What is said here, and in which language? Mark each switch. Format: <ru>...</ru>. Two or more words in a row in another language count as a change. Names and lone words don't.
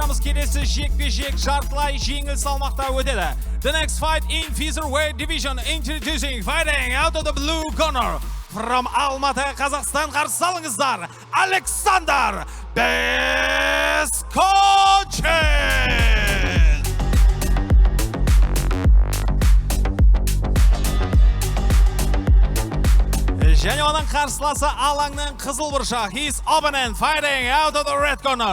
<kk>келесі жекпе-жек жартылай жеңіл салмақта өтеді.</kk> <en>The next fight in featherweight division, introducing fighting out of the blue corner.</en> <kk>From Алматы, Қазақстан, қарсы алыңыздар, Александр Бескочин! Және оның қарсыласы алаңның қызыл бұрышы.</kk> <en>His opponent fighting out of the red corner.</en>